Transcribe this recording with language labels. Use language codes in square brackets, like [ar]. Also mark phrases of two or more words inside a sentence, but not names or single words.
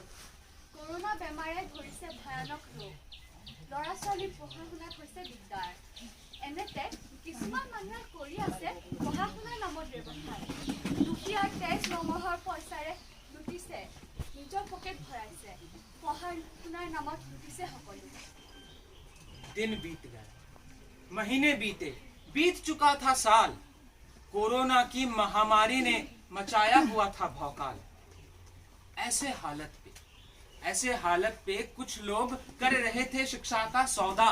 [as] কৰোণা বেমাৰে ধৰিছে ভয়ানক ৰোগ। ল'ৰা ছোৱালীৰ পঢ়া শুনাত হৈছে দিগদাৰ। এনেতে কিছুমান মানুহে কৰি আছে পঢ়া শুনাৰ নামত ব্যৱসায়। দুখীয়াৰ তেজ নমহৰ পইচাৰে লুটিছে, নিজৰ পকেট ভৰাইছে। সহানুভূতিৰ নামত লুটিছে সকলো। [hi] दिन बीत गए, महीने बीते, बीत चुका था साल। कोरोना की महामारी ने मचाया हुआ था भौकाल। ऐसे हालत पे कुछ लोग कर रहे थे शिक्षा का सौदा।